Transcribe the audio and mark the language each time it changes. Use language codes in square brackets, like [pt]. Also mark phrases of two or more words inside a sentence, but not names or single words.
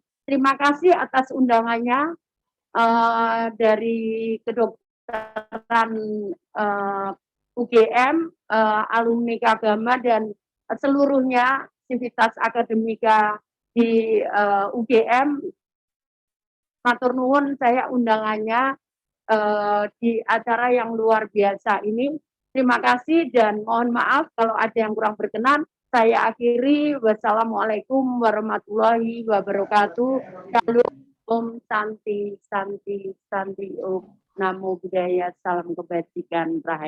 [id] Terima kasih atas undangannya dari kedokteran UGM, alumni Kagama dan seluruhnya Sivitas Akademika di UGM. [jv] Matur nuwun, [id] saya undangannya di acara yang luar biasa ini. Terima kasih dan mohon maaf kalau ada yang kurang berkenan. Saya akhiri. [ar] والسلام عليكم ورحمة الله وبركاته. [sa] Om Santi, Santi, Santi, Om [pi] Namo Buddhaya, [id] salam kebajikan, [sa] Rahayu.